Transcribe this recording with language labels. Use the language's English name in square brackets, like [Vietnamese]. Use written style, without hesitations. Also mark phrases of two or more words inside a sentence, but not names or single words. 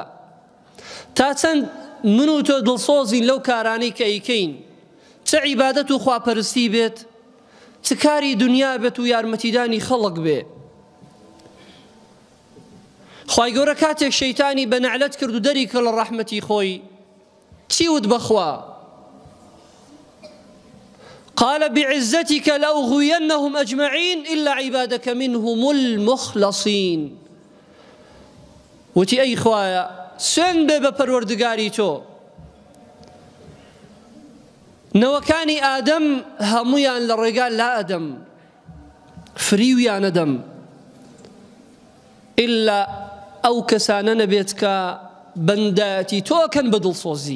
[Central Kurdish] تا چەند من و تۆ دڵسۆزین لەو کارانەی کە ئەیکەین، چ عیبادەت و خواپەرستی بێت، چ کاری دنیا بێت و یارمەتیدانی خەڵک بێ. خوای گەورە کاتێک شەیتانی بە نەعلەت کرد و دەری کە لە ڕەحمەتی خۆی، چی وت بەخوا؟ [Arabic] قال بعزتك لأغوينهم أجمعين إلا عبادك منهم المخلصين. [Central Kurdish] وتي أي خوايا سن بێ پەروەردگاری تۆ، نەوەکانی ئادەم هەموویان لە ڕێگا لا ئەدەم، فریویانەدەم، ئللا ئەو کەسانە نەبێت کە بەندایەتی تۆکەن بە دڵسۆزی.